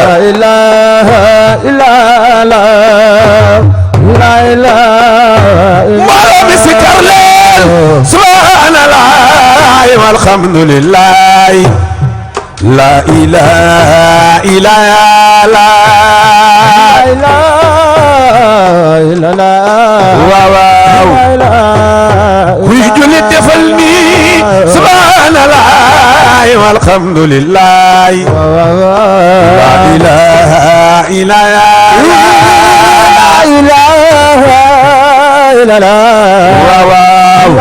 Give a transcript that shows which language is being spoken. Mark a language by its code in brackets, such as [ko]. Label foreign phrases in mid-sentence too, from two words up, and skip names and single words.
[ar] لا إله إلا الله لا إله ولا بسكر ليل سبحان الله والحمد لله لا إله إلا الله لا إله [wo] waaw kuy jullit defal nii [ar] سبحان الله والحمد لله لا إله إلا [wo] waaw